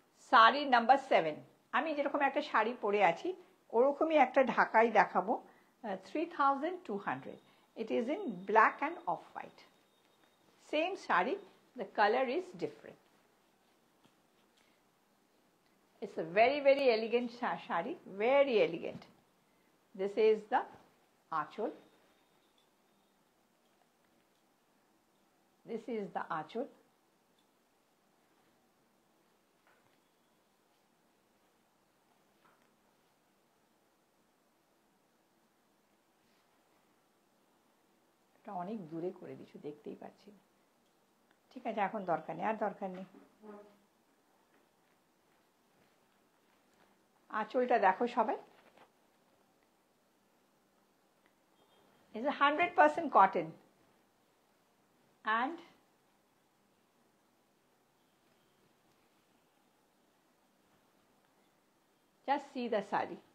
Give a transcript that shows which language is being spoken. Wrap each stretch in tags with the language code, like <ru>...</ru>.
<bn>Sari number 7, আমি যেরকম একটা শাড়ি পরে আছি ওরকমই একটা ঢাকাই দেখাবো, 3200.</bn> <en>It is in black and off-white. Same sari, the color is different. It's a very, very elegant sari, very elegant. This is the aanchal. This is the aanchal.</en> <bn>এটা অনেক দূরে করে দিচ্ছি, দেখতেই পাচ্ছি না। ঠিক আছে, এখন দরকার নেই, আর দরকার নেই। আঁচলটা দেখো সবাই,</bn> <en>is a 100% cotton and just see the sari.</en>